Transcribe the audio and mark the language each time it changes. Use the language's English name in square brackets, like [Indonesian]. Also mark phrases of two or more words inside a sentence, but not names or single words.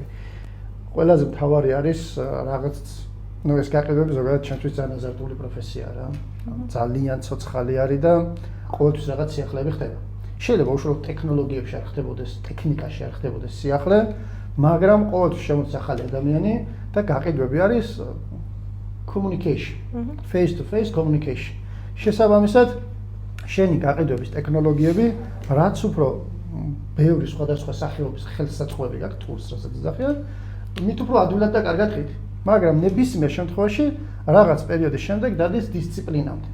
[Georgian] ყველაზე მთავარი არის რაღაც ეს გაყიდვები ზოგადად ჩემთვის ძალიან აზარტული პროფესიაა რა. ძალიან ცოცხალი არის და ყოველთვის რაღაც სიახლეები ხდება. შეიძლება უშუალოდ ტექნოლოგიებში არ ხდებოდეს, ტექნიკაში არ ხდებოდეს სიახლე, მაგრამ ყოველთვის შემოდის ახალი ადამიანი და გაყიდვები არის [English] communication, face to face communication. [Georgian] შესაბამისად, შენი გაყიდვების ტექნოლოგიები, რაც უფრო ბევრი სხვადასხვა სახეობის ხელსაწყოები გაქვს, თურს რასაც ეძახიან, მით უფრო ადვილად და კარგად ხით. მაგრამ ნებისმიერ შემთხვევაში რაღაც პერიოდის შემდეგ დადის დისციპლინამდე.